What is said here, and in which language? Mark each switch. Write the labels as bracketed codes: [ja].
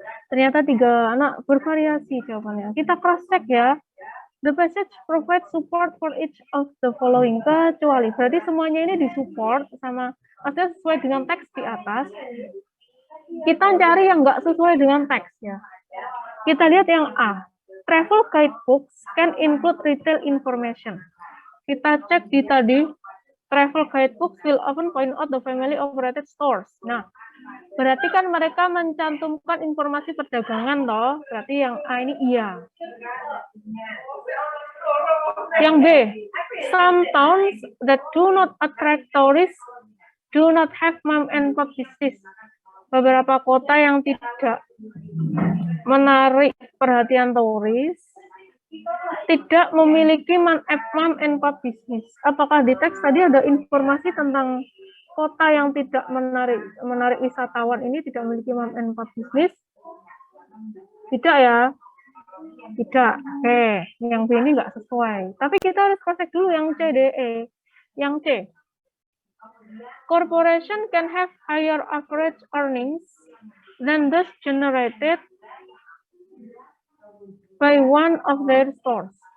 [id] Ternyata 3 anak bervariasi jawabannya. Kita cross check ya. [en] The passage provides support for each of the following, [id] kecuali berarti semuanya ini disupport sama maksudnya sesuai dengan teks di atas. Kita cari yang nggak sesuai dengan teks ya. Kita lihat yang A. [en] Travel guidebooks can include retail information. [id] Kita cek di tadi, [en] travel guidebooks will often point out the family operated stores. [id] Nah, berarti kan mereka mencantumkan informasi perdagangan toh. Berarti yang A ini iya. [en] Yang B, some towns that do not attract tourists do not have mom and pop business. [id] Beberapa kota yang tidak menarik perhatian turis tidak memiliki mom and pop business. Apakah di teks tadi ada informasi tentang kota yang tidak menarik wisatawan ini tidak memiliki mom and pop business? Tidak ya. Tidak. Oke, yang B ini nggak sesuai. Tapi kita harus cross-check dulu yang C, D, E. Yang C. [en] Corporation can have higher average earnings than those generated by one of their stores.